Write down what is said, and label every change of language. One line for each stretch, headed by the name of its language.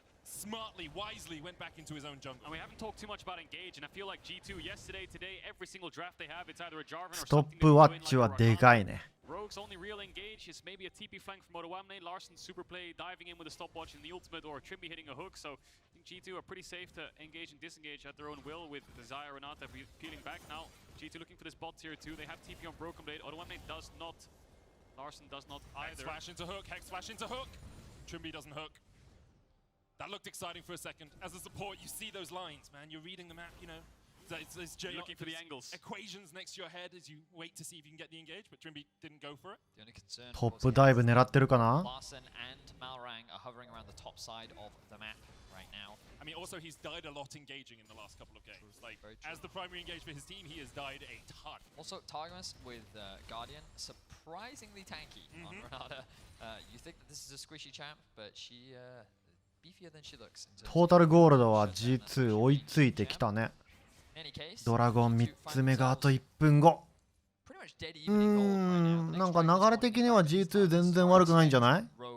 English: Smartly, wisely went back into his own jungle. And we haven't talked too much about engage, and I feel like G2 yesterday, today, every single draft they have, it's either a Jarvan or
Japanese: ストップワッチはでかいね。
English: Rogue's only real engage is maybe a TP flank from Odoamne, Larson's super play, diving in with a stopwatch in the ultimate, or Trimby hitting a hook. So I think G2 are pretty safe to engage and disengage at their own will with Desire or not. They're peeling back now. G2 looking for this bot tier 2. They have TP on Broken Blade. Odoamne does not. Larson does not either. Hex flash into hook. Hex flash into hook. Trimby doesn't hook. That looked exciting for a second. As a support, you see those lines, man. You're reading the map, you know. It's looking for the angles. Equations next to your head as you wait to see if you can get the engage, but Trimby didn't go for it.
Japanese: トップダイブ狙ってるかな。
English: Larson and Malrang are hovering around the top side of the map right now. I mean, also he's died a lot engaging in the last couple of games. Like, as the primary engage for his team, he has died a ton. Also, Targamas with Guardian, surprisingly tanky on Renata. You think that this is a squishy champ, but she beefier than she looks.
Japanese: トータルゴールドは G2 追いついてきたね。ドラゴン3つ目があと1分後。なんか流れ的には G2 全然悪くないんじゃない？